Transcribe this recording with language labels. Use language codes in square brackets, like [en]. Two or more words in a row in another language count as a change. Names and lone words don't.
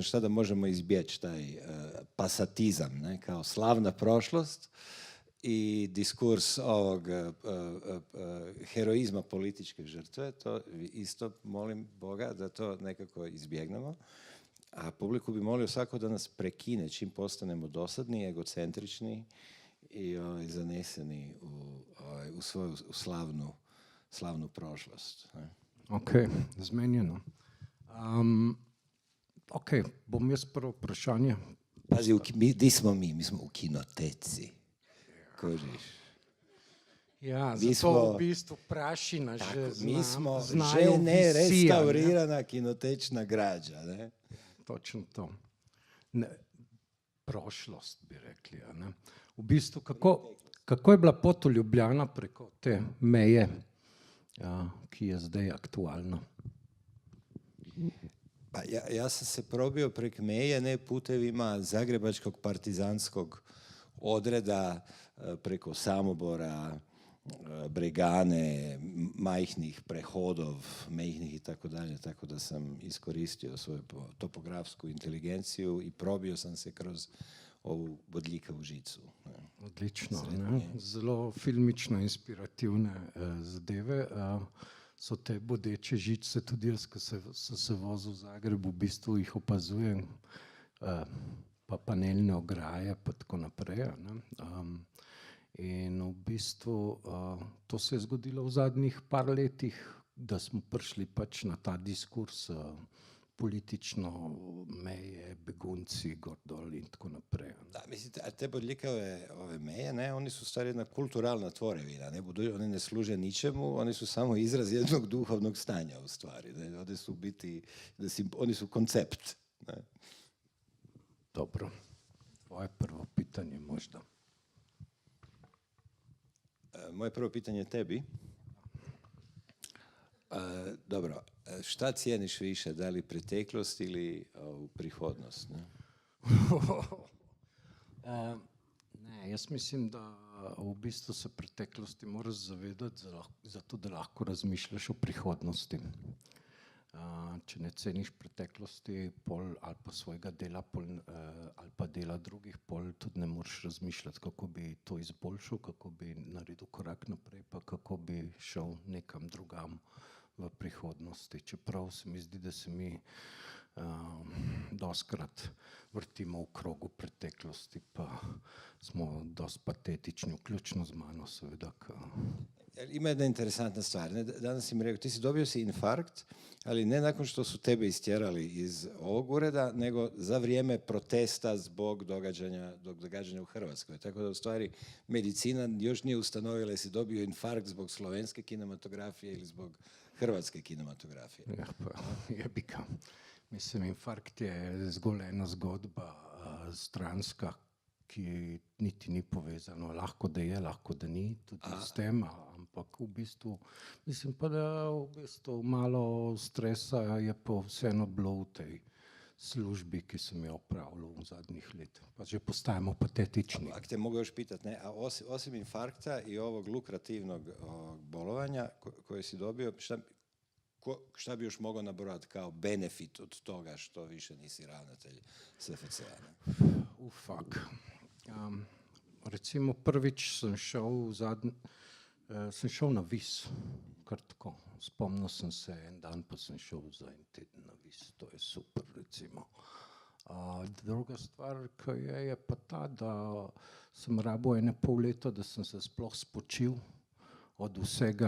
[hr] šta da možemo izbjeći, taj pasatizam, ne, kao slavna prošlost i diskurs ovog heroizma političke žrtve, to isto molim Boga da to nekako izbjegnemo, a publiku bi molio svako da nas prekine čim postanemo dosadni, egocentrični i zaneseni u svoju slavnu prošlost. [sl] Ok, zmenjeno. Ok, bom jaz prvo vprašanje. [hr] Pazi, di smo mi? Mi smo u kinoteci. Kožiš. [sl] Ja, zato v bistvu prašina že mi smo znajo [hr] že nerestaurirana kinotečna građa. Ne? Točno to. Ne, prošlost bi rekli. Ne? [sl] V bistvu, kako je bila pot v Ljubljana preko te meje, ki je zdaj aktualna? [hr] Pa ja sam se probio prek meje, ne putevima zagrebačkog partizanskog odreda, preko Samobora, Bregane, [sl] majhnih prehodov, [hr] majhnih i tako da sam iskoristio svoju topografsku inteligenciju i probio sam se kroz ovu bodljikavu žicu. Odlično, ne? [sl] Zelo filmično inspirativne zadeve. So te bodeče žice, tudi jaz, ko sem se vozil v Zagrebu, v bistvu jih opazujem, pa panelne ograje, pa tako naprej. In v bistvu to se je zgodilo v zadnjih par letih, da smo prišli pač na ta diskurs politično meje, begunci, gor dol in tako naprej. [hr] Da, mislite, a te bodljikave ove meje, ne, oni su stvari jedna kulturalna tvorevina, ne, oni ne služe ničemu, oni su samo izraz jednog duhovnog stanja u stvari, ne, oni su biti, oni su koncept. Ne. Dobro, tvoje prvo pitanje možda. Moje prvo pitanje tebi. Dobro, šta cijeniš više, da li preteklost ili prihodnost? Ne? [sl] Ne, jaz mislim, da v bistvu se preteklosti moraš zavedati, zato da lahko razmišljaš o prihodnosti. Če ne ceniš preteklosti ali pa svojega dela ali pa dela drugih, pol tudi ne moreš razmišljati, kako bi to izboljšal, kako bi naredil korak naprej, pa kako bi šel nekam drugam v prihodnosti. Čeprav se mi zdi, da se mi dostkrat vrtimo v krogu preteklosti, pa smo dosti patetični, vključno z mano seveda. [hr] Ima jedna interesantna stvar. Danas si mi rekao, ti si dobio si infarkt, ali ne nakon što su tebe istjerali iz ovog ureda, nego za vrijeme protesta zbog događanja u Hrvatskoj. Tako da u stvari medicina još nije ustanovila jesi dobio infarkt zbog slovenske kinematografije ili zbog hrvatske kinematografije. [sl] Ja, pa jebika. Mislim, infarkt je zgolj ena zgodba stranska, ki niti ni povezano. Lahko da je, lahko da ni, tudi s tem, ampak v bistvu, mislim pa, da v bistvu malo stresa je pa vseeno bilo v tej službi, ki sem jo opravljal v zadnjih letih. Pa že postajamo patetični. [hr] Ako te mogu još pitati, a osim infarkta i ovog lukrativnog bolovanja koje si dobio, šta bi još mogao nabrojati kao benefit od toga što više nisi ravnatelj SFC-a? [sl] Recimo prvič sem šel na Vis, kar tako. Spomnil sem se en dan, pa sem šel za en teden na Vis. To je super, recimo. Druga stvar, ki je pa ta, da sem rabil 1,5 leta, da sem se sploh spočil od vsega.